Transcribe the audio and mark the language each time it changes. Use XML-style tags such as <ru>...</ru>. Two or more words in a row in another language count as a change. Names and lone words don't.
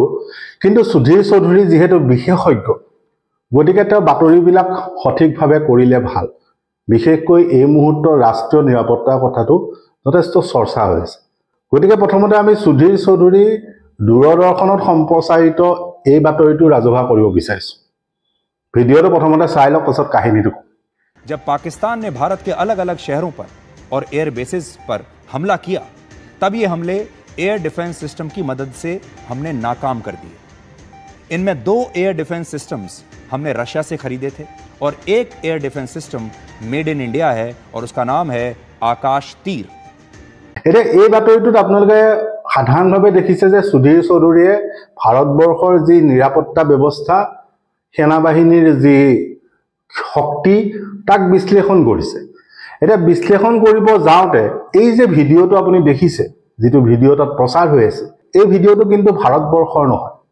<as>কিন্তু সুধীৰ চৌধুৰী যিহেতু বিশেষজ্ঞ, গতিকে তেওঁ বাতৰিবিলাক সঠিকভাৱে কৰিলে ভাল। বিশেষকৈ এই মুহূৰ্তৰ ৰাষ্ট্ৰীয় নিৰাপত্তাৰ কথাটো যথেষ্ট চৰ্চা হৈ আছে। গতিকে প্ৰথমতে আমি সুধীৰ চৌধুৰী দূৰদৰ্শনত সম্প্ৰচাৰিত এই বাতৰিটো ৰাজহুৱা কৰিব বিচাৰিছো। ভিডিঅ'টো প্ৰথমতে চাই লওক, পাছত কাহিনীটো কম।</as> <hi>जब पाकिस्तान ने भारत के अलग अलग शहरों पर और एयर बेसिस पर हमला किया, तब ये हमले एयर डिफेंस सिस्टम की मदद से हमने नाकाम कर दिए। इनमें 2 एयर डिफेंस सिस्टम्स हमने रशिया से खरीदे थे और एक एयर डिफेंस सिस्टम मेड इन इंडिया है और उसका नाम है आकाश तीर।</hi> <as>এতিয়া এই বাতৰিটোত আপোনালোকে সাধাৰণভাৱে দেখিছে যে সুধীৰ চৌধুৰীয়ে ভাৰতবৰ্ষৰ যি নিৰাপত্তা ব্যৱস্থা, সেনাবাহিনীৰ যি শক্তি, তাক বিশ্লেষণ কৰিছে। এতিয়া বিশ্লেষণ কৰিব যাওঁতে এই যে ভিডিঅ'টো আপুনি দেখিছে, যিটো ভিডিঅ' তাত প্ৰচাৰ হৈ আছে, এই ভিডিঅ'টো কিন্তু ভাৰতবৰ্ষৰ নহয়।</as>